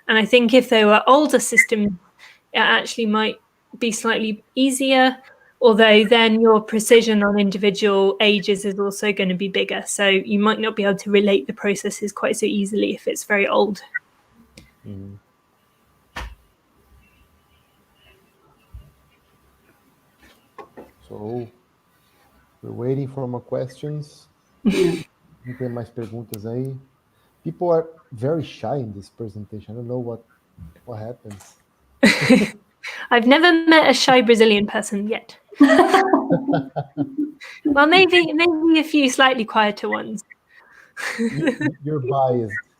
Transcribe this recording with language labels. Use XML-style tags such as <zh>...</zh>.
<en>And I think if they were older systems, it actually might be slightly easier, although then your precision on individual ages is also going to be bigger. So you might not be able to relate the processes quite so easily if it's very old. Mm. So, we're waiting for more questions.</en> <pt>Não tem mais perguntas aí.</pt> <en>People are very shy in this presentation. I don't know what happens. I've never met a shy Brazilian person yet. Well, maybe a few slightly quieter ones. You're biased.</en>